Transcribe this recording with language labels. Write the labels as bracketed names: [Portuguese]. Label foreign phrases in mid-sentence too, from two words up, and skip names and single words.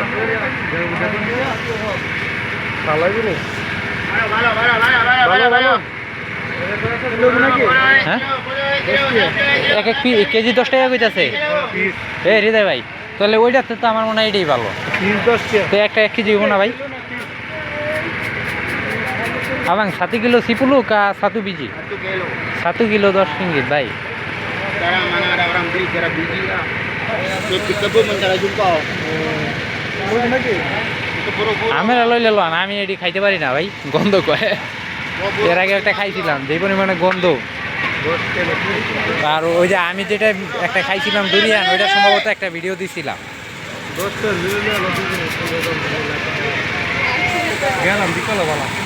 [Bangla] হ্যাঁ, এক এক কেজি 10 টাকা কইতাছে। এ হৃদয় ভাই, তাহলে ওইটাতে তো আমার মনে হয় এটাই ভালো। তো একটা 1 কেজি হবো না ভাই? [Malay] abang 1 kilo 10 kah 1 biji? 1 kilo 10 ringgit ভাই। Sekarang mana ada orang beli kira biji lah. Di kebun mencari jumpa. [Bangla] আমরা লইলে লন, আমি এটি খাইতে পারি না ভাই, গন্ধ কয়। এর আগে একটা খাইছিলাম, যে পরিমাণে গন্ধ। আর ওই যে আমি যেটা একটা খাইছিলাম ডুরিয়ান, ওইটা সম্ভবত একটা ভিডিও দিছিলাম। গেলাম বিকালে বলা।